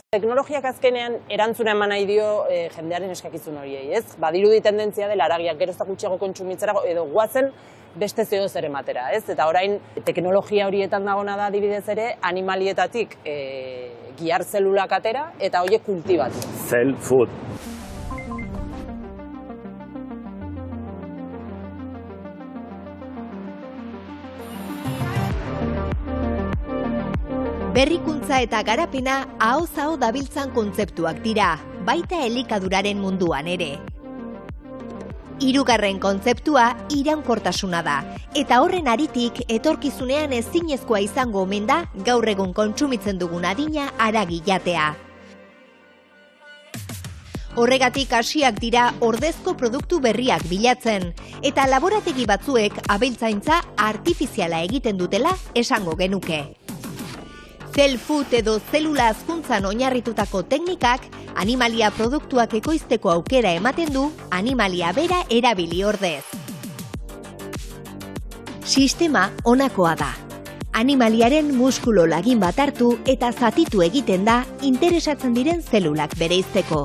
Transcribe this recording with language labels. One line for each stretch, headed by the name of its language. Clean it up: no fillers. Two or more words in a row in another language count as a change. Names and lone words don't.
Basque: Teknologiak azkenean erantzuna eman nahi dio jendearen eskakizun horiei, ez? Badirudi tendentzia dela haragiak gero eta gutxiago kontsumitzera edo guazen beste zeo zer ematera, ez? Eta orain teknologia horietan dagona da adibidez ere animalietatik giar zelulak atera eta horiek kultibatu.
English: Cell food.
Basque: Berrikuntza eta garapena ahoz aho dabiltzan kontzeptuak dira, baita elikaduraren munduan ere. Hirugarren kontzeptua iraunkortasuna da, eta horren aritik etorkizunean ezinezkoa izango omen da gaur egun kontsumitzen dugun adina haragi jatea. Horregatik hasiak dira ordezko produktu berriak bilatzen, eta laborategi batzuek abeltzaintza artifiziala egiten dutela esango genuke.
English: Cell food
Basque: edo zelula hazkuntzan oinarritutako teknikak animalia produktuak ekoizteko aukera ematen du animalia bera erabili ordez. Sistema honakoa da. Animaliaren muskulo lagin bat hartu eta zatitu egiten da interesatzen diren zelulak bereizteko.